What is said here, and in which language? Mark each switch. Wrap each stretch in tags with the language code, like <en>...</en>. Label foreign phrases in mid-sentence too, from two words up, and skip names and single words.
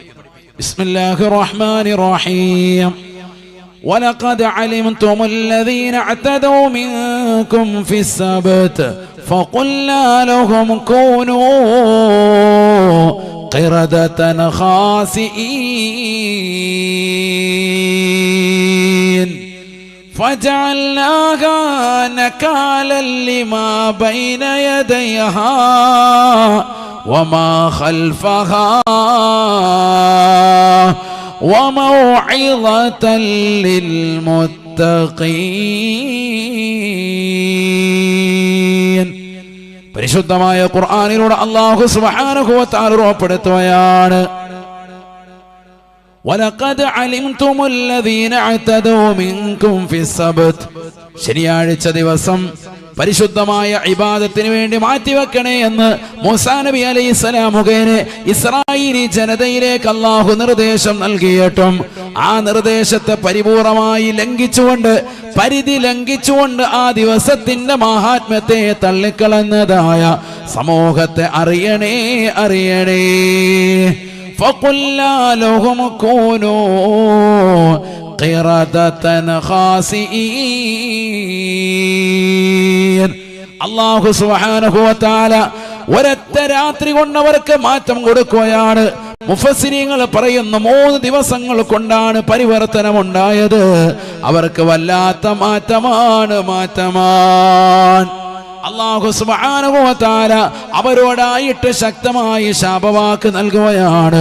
<ar>بسم الله الرحمن الرحيم ولقد علمتم الذين اعتدوا منكم في السبت فقلنا لهم كونوا قردة خاسئين فجعلناها نكالا لما بين يديها وما خلفها وموعظة للمتقين.</ar> <ml>പരിശുദ്ധമായ ഖുർആനിലൂടെ അല്ലാഹു</ml> <ar>سبحانه وتعالى</ar> <ml>ഉറപ്പെടുത്തുകയാണ്,</ml> <ar>ولقد علمتم الذين اعتدوا منكم في السبت.</ar> <ml>ശനിയാഴ്ച ദിവസം പരിശുദ്ധമായ ഇബാദത്തിന് വേണ്ടി മാറ്റിവെക്കണേ എന്ന് മൂസാ നബി അലൈഹിസ്സലാം മുഖേന ഇസ്രായേലി ജനതയിലേക്ക് അല്ലാഹു നിർദ്ദേശം നൽകിയിട്ടും ആ നിർദ്ദേശത്തെ പരിപൂർണമായി ലംഘിച്ചുകൊണ്ട്, പരിധി ലംഘിച്ചുകൊണ്ട് ആ ദിവസത്തിന്റെ മഹാത്മ്യത്തെ തള്ളിക്കളഞ്ഞതായ സമൂഹത്തെ അറിയണേ അറിയണേ.</ml> <ar>فقلنا لهم كونوا قردة خاسئين.</ar> <ml>അല്ലാഹു</ml> <ar>سبحانه وتعالى</ar> <ml>ഒരൊറ്റ രാത്രി കൊണ്ട് അവർക്ക് മാറ്റം കൊടുക്കുകയാണ്. മുഫസ്സിരീങ്ങൾ പറയുന്നു 3 ദിവസങ്ങൾ കൊണ്ടാണ് പരിവർത്തനമുണ്ടായത്. അവർക്ക് വല്ലാത്ത മാറ്റമാണ്. അല്ലാഹു</ml> <ar>سبحانه وتعالى</ar> <ml>അവരോടായിട്ട് ശക്തമായി ശാപവാക്ക് നൽകുകയാണ്.</ml>